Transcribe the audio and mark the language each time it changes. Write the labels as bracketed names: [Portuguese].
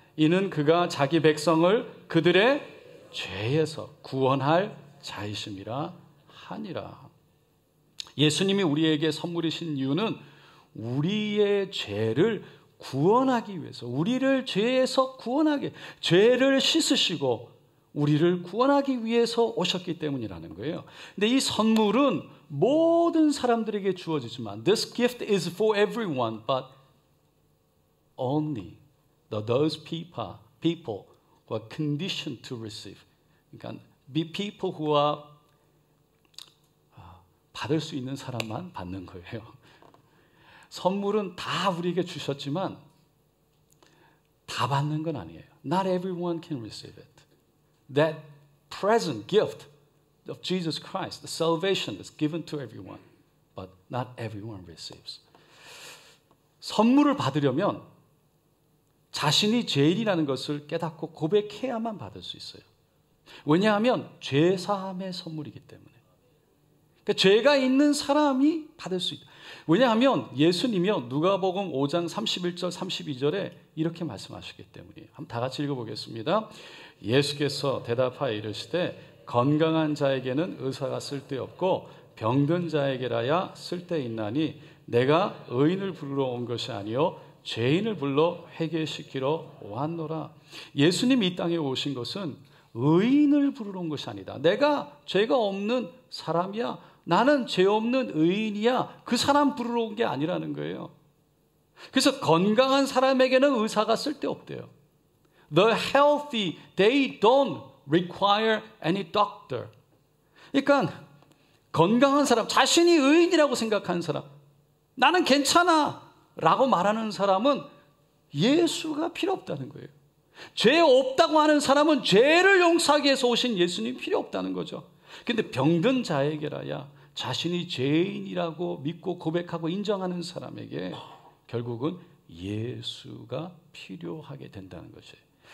[Korean] 이는 그가 자기 백성을 그들의 죄에서 구원할 자이심이라 하니라. 예수님이 우리에게 선물이신 이유는 우리의 죄를 구원하기 위해서, 우리를 죄에서 구원하게, 죄를 씻으시고 우리를 구원하기 위해서 오셨기 때문이라는 거예요. 근데 이 선물은 모든 사람들에게 주어지지만 [English] This gift is for everyone, but only those people who are conditioned to receive. [Korean] 그러니까 [English] be people who are [Korean] 받을 수 있는 사람만 받는 거예요. 선물은 다 우리에게 주셨지만 다 받는 건 아니에요. [English] Not everyone can receive it. That present gift of Jesus Christ, the salvation is given to everyone, but not everyone receives. [Korean] 선물을 받으려면 자신이 죄인이라는 것을 깨닫고 고백해야만 받을 수 있어요. 왜냐하면 죄사함의 선물이기 때문에. 그러니까 죄가 있는 사람이 받을 수 있다. 왜냐하면 예수님이요, 누가복음 5장 31절 32절에 이렇게 말씀하셨기 때문이에요. 한번 다 같이 읽어보겠습니다. 예수께서 대답하여 이르시되 건강한 자에게는 의사가 쓸데없고 병든 자에게라야 쓸데있나니 내가 의인을 부르러 온 것이 아니요 죄인을 불러 회개시키러 왔노라. 예수님이 이 땅에 오신 것은 의인을 부르러 온 것이 아니다. 내가 죄가 없는 사람이야, 나는 죄 없는 의인이야, 그 사람 부르러 온 게 아니라는 거예요. 그래서 건강한 사람에게는 의사가 쓸데없대요. [English] The healthy, they don't require any doctor. [Korean] 그러니까 건강한 사람, 자신이 의인이라고 생각하는 사람, 나는 괜찮아 라고 말하는 사람은 예수가 필요 없다는 거예요. 죄 없다고 하는 사람은 죄를 용서하기 위해서 오신 예수님 필요 없다는 거죠. 근데 병든 자에게라야, 자신이 죄인이라고 믿고 고백하고 인정하는 사람에게 결국은 예수가 필요하게 된다는 것이에요.